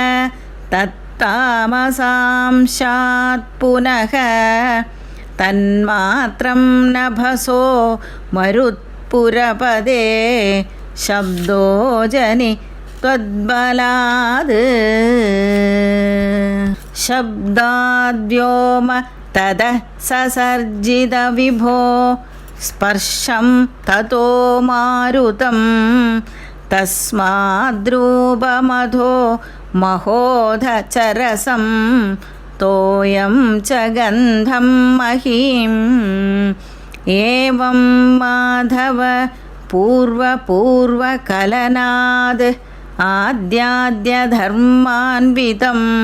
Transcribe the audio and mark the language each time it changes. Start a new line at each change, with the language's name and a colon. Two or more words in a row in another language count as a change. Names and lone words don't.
Sanskrit: തത്താമസാംശാത് പുനഃ തന്മാത്രം നഭസോ മരുത്പുരപദേ ശബ്ദോ ജനി ത്വദ്ബലാദ് ശബ്ദാദ്യോമ തദ സസർജിത വിഭോ स्पर्शं ततो मारुतं तस्माद्रूपमधो महोधचरसं तोयं च गन्धं महीम् एवं माधव पूर्वपूर्वकलनाद् आद्याद्यधर्मान्वितं